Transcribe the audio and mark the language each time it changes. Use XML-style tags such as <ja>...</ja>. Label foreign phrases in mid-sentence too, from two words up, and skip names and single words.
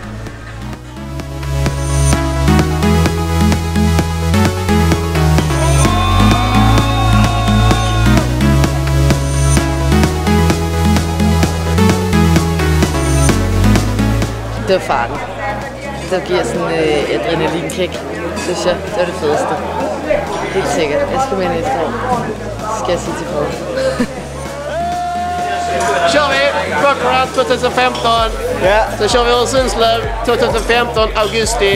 <da>Det var farten. Det giver sådan adrenalinkick, synes jeg. Det var det fedeste. Helt sikkert. Jeg skal med næste år. Skal jeg sige til folk.</da> <sv>Kör vi Bucharest 2015, så kör vi Öresundslöv 2015, augusti.</sv>